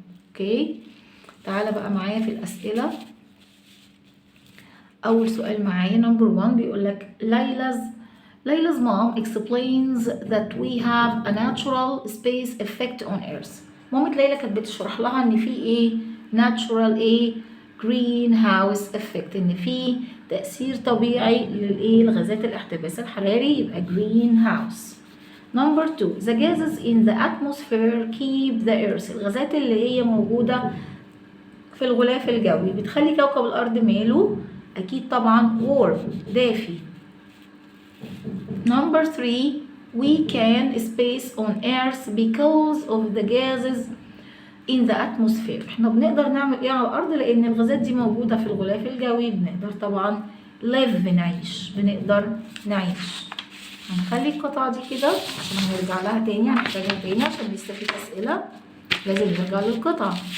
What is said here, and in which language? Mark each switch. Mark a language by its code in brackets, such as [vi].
[ar] اوكي؟ تعالى بقى معايا في الأسئلة. أول سؤال معايا [en] number 1 [ar] بيقولك [en] Layla's mom explains that we have a natural space effect on earth. [ar] مامة ليلى كانت بتشرح لها ان في ايه؟ natural ايه؟ greenhouse effect، ان في تأثير طبيعي للايه؟ لغازات الاحتباس الحراري، يبقى greenhouse. [en] number 2 the gases in the atmosphere keep the earth. [ar] الغازات اللي هي موجودة في الغلاف الجوي بتخلي كوكب الأرض ماله؟ أكيد طبعا warm دافي. [en] number 3 we can space on earth because of the gases in the atmosphere. [ar] احنا بنقدر نعمل ايه على الأرض لأن الغازات دي موجودة في الغلاف الجوي، بنقدر طبعا live بنقدر نعيش. هنخلي القطعة دي كده عشان هنرجع لها تاني، هنحتاجها تاني عشان لسه في أسئلة لازم نرجع للقطعة.